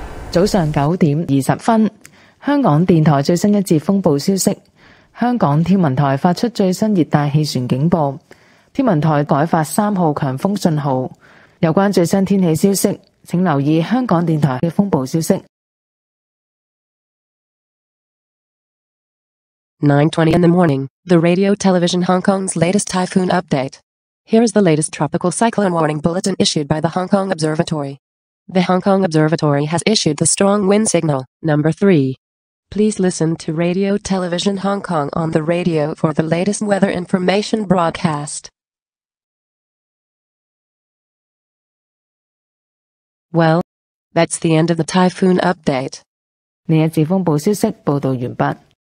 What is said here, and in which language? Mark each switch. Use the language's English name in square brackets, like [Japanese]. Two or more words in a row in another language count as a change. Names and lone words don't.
[Cantonese] 早上9點20分，香港電台最新一節風暴消息。香港天文台發出最新熱帶氣旋警報，天文台改發3號強風信號。有關最新天氣消息，請留意香港電台嘅風暴消息。 [English] 9:20 in the morning, the Radio Television Hong Kong's latest typhoon update. Here is the latest tropical cyclone warning bulletin issued by the Hong Kong Observatory. The Hong Kong Observatory has issued the strong wind signal, number 3. Please listen to Radio Television Hong Kong on the radio for the latest weather information broadcast. Well, that's the end of the typhoon update. [Cantonese] 呢一節風暴消息報導完畢。